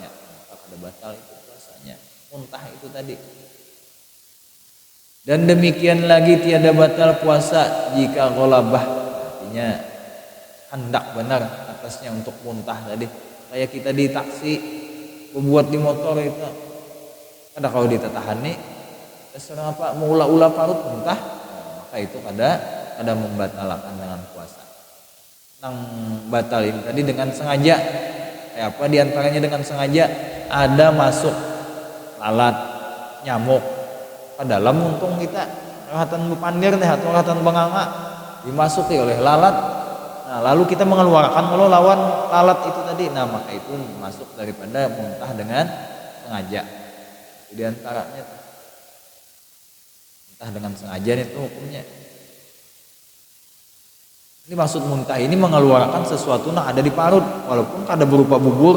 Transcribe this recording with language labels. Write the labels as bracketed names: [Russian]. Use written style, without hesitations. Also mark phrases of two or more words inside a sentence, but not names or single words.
[Banjar] Maka kada batal itu puasanya, muntah itu tadi. [Indonesian] Dan demikian lagi tiada batal puasa jika ghalabah, artinya hendak benar atasnya untuk muntah tadi. [Banjar] Kayak kita di taksi, membuat di motor itu, kada kalau ditatahan nih, terserah apa mau ula parut muntah, maka itu kada membatalkan dengan puasa. Nang batalin tadi dengan sengaja, kayak apa diantaranya dengan sengaja, ada masuk lalat, nyamuk ke dalam untung kita rahatan bepandir nih atau rahatan benganga dimasuki oleh lalat. Nah, lalu kita mengeluarkan kalau lawan lalat itu tadi, nah maka itu masuk daripada muntah dengan sengaja. [Indonesian] Di antaranya muntah dengan sengaja itu hukumnya. [Banjar] Ini maksud muntah ini mengeluarkan sesuatu yang ada di parut, walaupun kada berupa bubur.